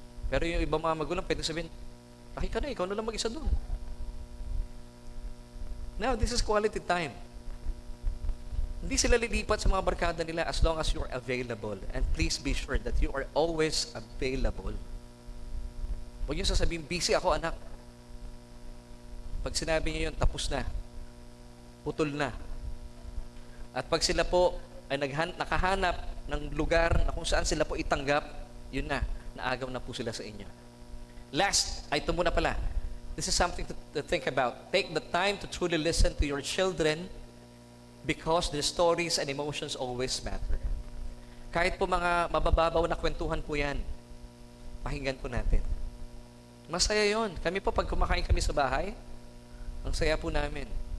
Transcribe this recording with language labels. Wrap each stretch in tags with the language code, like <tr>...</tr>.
<tl>Pero yung ibang mga magulang, pwede sabihin, laki ka na, ikaw na lang mag-isa doon.</tl> <en>Now, this is quality time.</en> <tl>Hindi sila lilipat sa mga barkada nila</tl> <en>as long as you're available. And please be sure that you are always available.</en> <tl>Huwag niyo sasabihin, busy ako anak. Pag sinabi niyo yun, tapos na. Putol na. At pag sila po ay nakahanap ng lugar na kung saan sila po itanggap, yun na, naagaw na po sila sa inyo. Last, ito muna pala.</tl> <en>This is something to think about. Take the time to truly listen to your children because their stories and emotions always matter.</en> <tl>Kahit po mga mabababaw na kwentuhan po yan, pakinggan po natin. Masaya yon. Kami po, pag kumakain kami sa bahay, ang saya po namin.</tl>